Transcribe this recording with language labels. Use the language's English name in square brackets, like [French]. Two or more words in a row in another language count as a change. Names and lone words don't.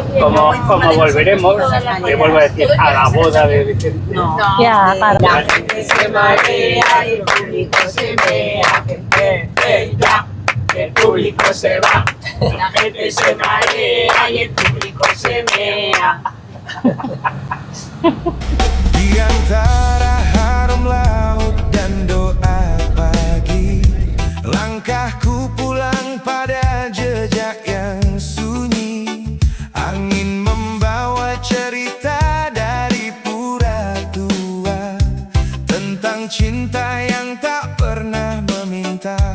[Spanish] Como volveremos, te vuelvo a decir, a la boda de Vicente. Ya, claro. La gente se marea y el público se mea. El público se va. La gente se marea y el público se mea. [Indonesian] Di antara harum laut dan doa pagi, langkahku pulang pada jejak yang sunyi. Angin membawa cerita dari pura tua tentang cinta yang tak pernah meminta.